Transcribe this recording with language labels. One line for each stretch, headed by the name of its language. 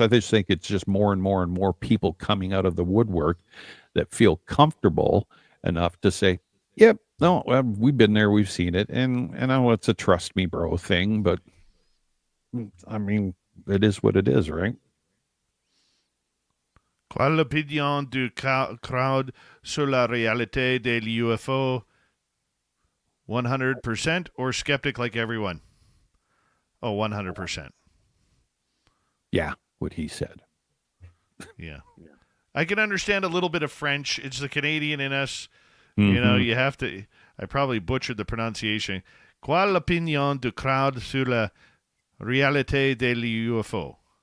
English: I just think it's just more and more and more people coming out of the woodwork that feel comfortable enough to say, "Yep, no, we've been there, we've seen it," and I know it's a trust me, bro thing, but I mean, it is what it is, right?
French: Quelle l'opinion du crowd sur la réalité des UFO?
English: 100% or skeptic like everyone? Oh, 100%. Yeah, what he said. Yeah. I can understand a little bit of French. It's the Canadian in us. You know, you have to. I probably butchered the pronunciation.
French: Quelle l'opinion du crowd sur la réalité des UFO?